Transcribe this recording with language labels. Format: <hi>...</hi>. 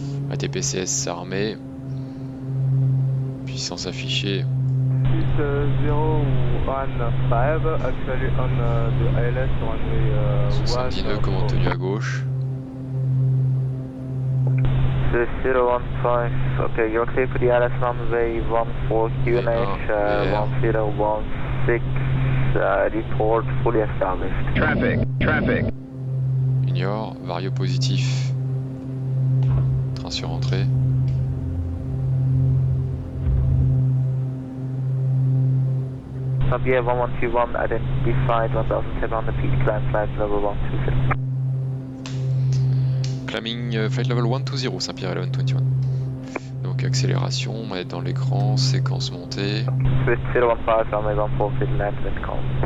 <fr>ATPCS armé, puissance affichée.</fr> <en>Swiss 015, actually on the ILS runway</en> <fr>70 nœuds, commande tenue à gauche.</fr> <en>Swiss 015, okay, you're clear for the ILS runway 14 QNH 1016, report fully established. Traffic.</en> <fr>Ignore, vario positif. Train sur entrée.</fr> <en>Saint-Pierre 1121, identified 1700 feet, climb flight level 120. Climbing flight level 120, Saint-Pierre 1121.</en> <fr>Donc accélération, on va être dans l'écran, séquence montée.</fr> <en>Swiss 015, runway 14 feet, land and call.</en>